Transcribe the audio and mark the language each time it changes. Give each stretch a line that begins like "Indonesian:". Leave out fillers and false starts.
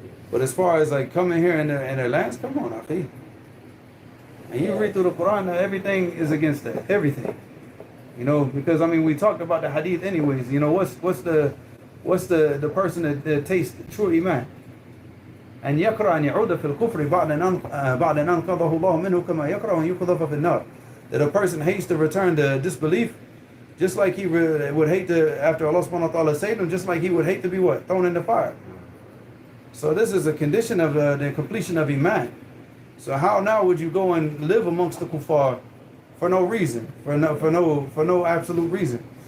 English: But as far as like coming here in their lands, come on, akhi. And you read through the Quran, everything is against that. Everything. You know, because I mean, we talked about the hadith anyways. You know, what's the person that tastes true iman?
Arabic: And يكره أن يعود في الكفر بعد أن أنقذه الله منه كما يكره أن يقذف في النار.
English: That a person hates to return to disbelief, just like he would hate to, after Allah subhanahu wa ta'ala saved him, just like he would hate to be what? Thrown in the fire. So this is a condition of the completion of iman. So how now would you go and live amongst the kuffar for no reason, for no absolute reason?